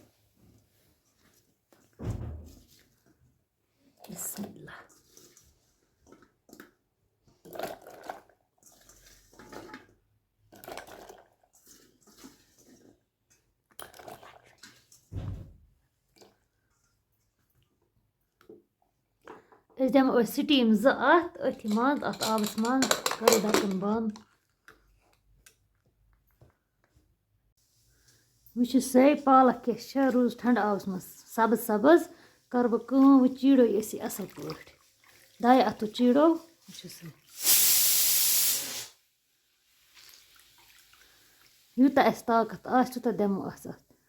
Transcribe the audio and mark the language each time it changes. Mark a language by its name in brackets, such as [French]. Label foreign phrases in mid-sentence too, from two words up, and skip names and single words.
[Kashmiri] बिस्मिल्लाह अस दिमो स्टीम अथि मज अत आबस मज करो ढक्कन बंद वुच से पालक क्या रोज ठंड आबस मज सब्ज सब्ज कर बह कम वो चीड़ो अस असल पट दाय अथो चीड़ो वुच से यूता अस ताकत आस तूता दिमो अस अत